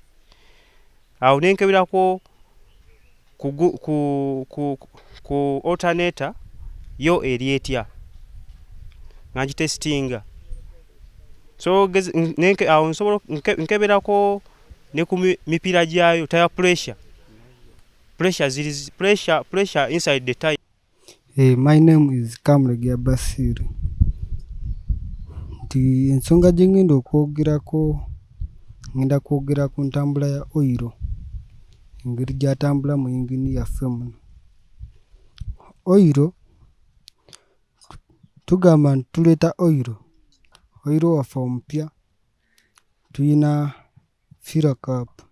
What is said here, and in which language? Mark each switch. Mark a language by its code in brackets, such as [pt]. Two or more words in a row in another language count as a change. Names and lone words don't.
[lg] Awo nenkeberako ku alternator yo eri etya nga ngitestinga. So awo nsobola nkeberako ne ku mipiira gyayo, [en] tire pressure inside the tire. My name is Kamlegia Basiru. [lg] Nti ensonga gye ngenda kwogera ku ntambula ya oiro, engeri gyatambula mu yingini yaffe muno. Oiro tugamba nti tuleeta oiro waffe omupya, tuyina [en] fira cap.